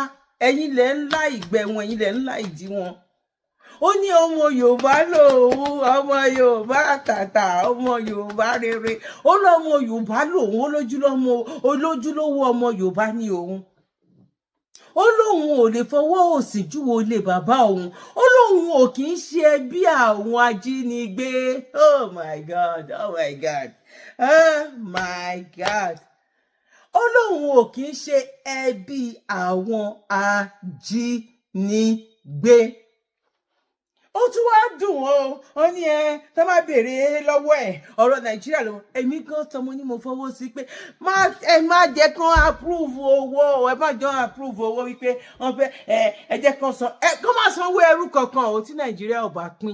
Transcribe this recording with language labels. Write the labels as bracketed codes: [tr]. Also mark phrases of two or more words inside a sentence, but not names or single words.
[yo] Ẹ̀yin lẹ ń lá ìgbẹ́ wọn, ẹ̀yin lẹ ń lá ìdí wọn. Ó ní ọmọ Yorùbá lòun, ọmọ Yorùbá tàtà, ọmọ Yorùbá rere. Ó lọ́mọ Yorùbá lòun, olójúlówó ọmọ Yorùbá ní òun. Ó lóun ò lè fọwọ́ òsì júwo ilé bàbá òun. Ó lóun ò kì í ṣe ẹbí àwọn ajínigbé. [en] Oh my God, oh my God, oh my God. [yo] Ó lóun ò kì í ṣe ẹbí àwọn ajínigbé. Ó tún wá dùn ó ní tó bá béèrè lọ́wọ́ ẹ̀ ọ̀rọ̀ Nàìjíríà lọ́wọ́. Èmi gan tọmọ ní mo fọwọ́ sí pé ẹ má jẹ́ kán approve owó, ẹ má jọ approve owó wípé wọ́n fẹ́ ẹ jẹ́ kán san kán má sanwó ẹrú kankan o tí Nàìjíríà ò bá pín.